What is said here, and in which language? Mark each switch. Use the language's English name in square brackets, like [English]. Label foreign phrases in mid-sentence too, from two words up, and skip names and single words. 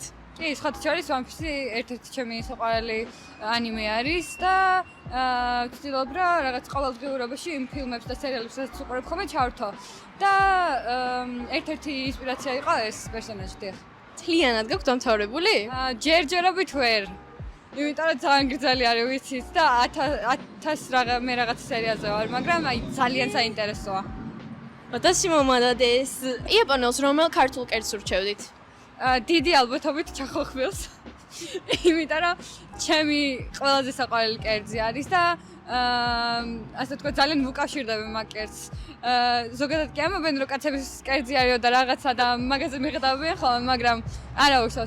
[Georgian] კი, სხვათა შორის One Piece ერთ-ერთი ჩემი საყვარელი ანიმე არის და ვცდილობ რა რაღაც ყოველდღიურობაში იმ ფილმებს და სერიალებს რაც უყურებ ხოლმე ჩავრთო და ერთ-ერთი ინსპირაცია იყო ეს პერსონაჟი. მთლიანად გაქვთ დამთავრებული? ჯერჯერობით ვერ. იმიტომ რომ ძალიან გრძელი არის ვიცით და 1000 მე რაღაც სერიალზე ვარ, მაგრამ აი ძალიან საინტერესოა. [Japanese] 私もまだです. [Georgian] იაპონელს რომელ ქართულ კერძს ურჩევდით? დიდი ალბათობით ჩახოხბილს. იმიტომ რომ ჩემი ყველაზე საყვარელი კერძი არის და ასე თქვა ძალიან მუკავშირდება მაგ კერძს. ზოგადად კი ამბობენ რომ კაცების კერძი არისო და რაღაცა და მაგაზე მიღებდნენ ხოლმე, მაგრამ არა უშავს.